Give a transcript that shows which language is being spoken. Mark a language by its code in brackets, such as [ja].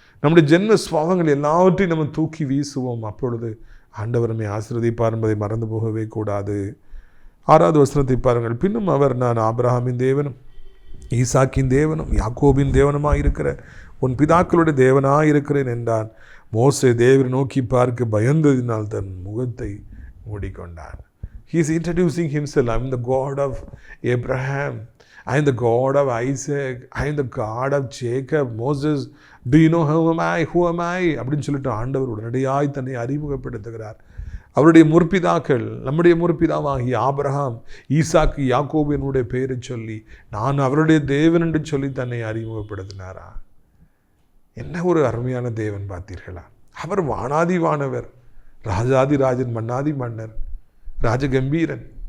[ta] நம்முடைய ஜென்ம சுவாவங்கள் எல்லாவற்றையும் நம்ம தூக்கி வீசுவோம். அப்பொழுது ஆண்டவர் நம்மை ஆசீர்வதிப்பார் என்பதை மறந்து போகவே கூடாது. 6வது வசனத்தை பாருங்கள். பின்னும் அவர், நான் ஆபிரகாமின் தேவனும் ஈசாக்கின் தேவனும் யாக்கோபின் தேவனுமாக இருக்கிற உன் பிதாக்களுடைய தேவனாக இருக்கிறேன் என்றான். மோசே தேவரை நோக்கி பார்க்க பயந்ததினால் தன் முகத்தை மூடிக்கொண்டான். [en] He is introducing himself. I am the God of Abraham. I am the God of Isaac. I am the God of Jacob. Moses, do you know who am I? [ta] அப்படின்னு சொல்லிட்டு ஆண்டவர் உடனடியாய் தன்னை அறிமுகப்படுத்துகிறார். அவருடைய முற்பிதாக்கள், நம்முடைய முற்பிதாவாகி ஆபிரகாம், ஈசாக்கு, யாக்கோபு என்னுடைய பெயரை சொல்லி நான் அவருடைய தேவன் என்று சொல்லி தன்னை அறிமுகப்படுத்தினாரா? என்ன ஒரு அருமையான தேவன் பார்த்தீர்களா? அவர் வானாதி வானவர், ராஜாதி ராஜன், மன்னாதி மன்னர், ராஜகம்பீரன்.